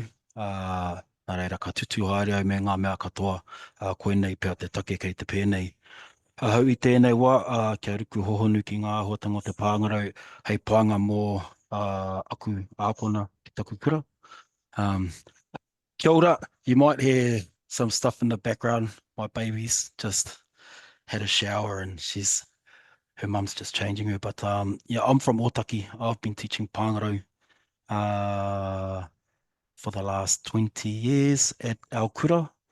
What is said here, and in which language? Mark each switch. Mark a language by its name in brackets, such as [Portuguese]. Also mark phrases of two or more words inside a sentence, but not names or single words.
[Māori] Nā reira, ka tutu haere au me ngā mea katoa, koenei pēr te take kei te pēnei. Hau i tēnei wā, kia ruku hohonu ki ngā āhuatanga o te Pāngarau, hei pānga mō aku āpona ki taku kura. Kia ora, [English] you might hear some stuff in the background. My baby's just had a shower and her mum's just changing her. But yeah, I'm from Otaki. I've been teaching Pāngarau for the last 20 years at our Kura.